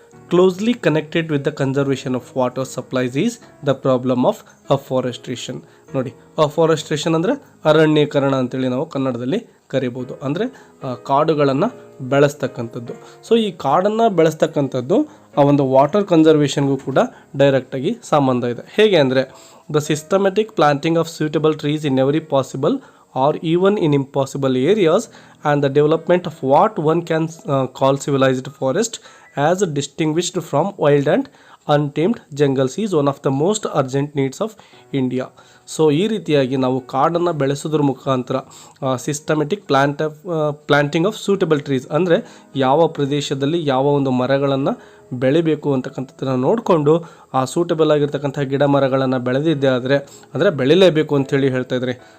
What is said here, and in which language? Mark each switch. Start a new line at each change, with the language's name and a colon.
English: Closely connected with the conservation of water supplies is the problem of afforestation.
Kannada: ನೋಡಿ, ಅಫಾರೆಸ್ಟ್ರೇಷನ್ ಅಂದರೆ ಅರಣ್ಯೀಕರಣ ಅಂತೇಳಿ ನಾವು ಕನ್ನಡದಲ್ಲಿ ಕರಿಬೋದು. ಅಂದರೆ ಕಾಡುಗಳನ್ನು ಬೆಳೆಸ್ತಕ್ಕಂಥದ್ದು. ಸೊ ಈ ಕಾಡನ್ನು ಬೆಳೆಸ್ತಕ್ಕಂಥದ್ದು ಆ ಒಂದು ವಾಟರ್ ಕನ್ಸರ್ವೇಷನ್ಗೂ ಕೂಡ ಡೈರೆಕ್ಟಾಗಿ ಸಂಬಂಧ ಇದೆ. ಹೇಗೆ ಅಂದರೆ
English: The systematic planting of suitable trees in every possible or even in impossible areas and the development of what one can call civilized forest as distinguished from wild and untamed jungles is one of the most urgent needs of India.
Kannada: So ಈ ರೀತಿಯಾಗಿ ನಾವು ಕಾಡನ್ನು ಬೆಳೆಸೋದ್ರ ಮುಖಾಂತರ
English: systematic planting of suitable trees
Kannada: ಅಂದರೆ ಯಾವ ಪ್ರದೇಶದಲ್ಲಿ ಯಾವ ಒಂದು ಮರಗಳನ್ನು ಬೆಳಿಬೇಕು ಅಂತಕ್ಕಂಥದ್ದನ್ನು ನೋಡಿಕೊಂಡು ಆ ಸೂಟಬಲ್ ಆಗಿರ್ತಕ್ಕಂಥ ಗಿಡ ಮರಗಳನ್ನು ಬೆಳೆದಿದ್ದೆ ಆದರೆ ಅಂದರೆ ಬೆಳಿಲೇಬೇಕು ಅಂಥೇಳಿ ಹೇಳ್ತಾ ಇದ್ದಾರೆ.